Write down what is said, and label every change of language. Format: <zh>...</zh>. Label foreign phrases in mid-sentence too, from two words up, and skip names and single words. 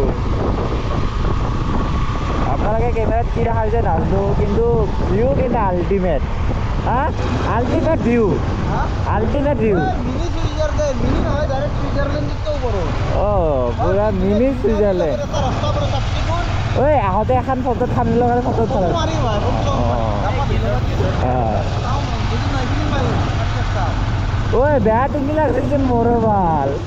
<as>আপনারা ক্যামেরাত কি দেখা যায় নাজনো, কিন্তু ভিউ কিন্তু আল্টিমেট।</as> <en>Ultimate view, ultimate view.</en> <as>পুরা মিনি সুইজারল্যান্ড। ওই আহোঁতে এখন ফটো ঠাণ্ডা লগালে ফটো উঠালে। ওই বেয়া তুমি লাগছে মোৰো ভাল।</as>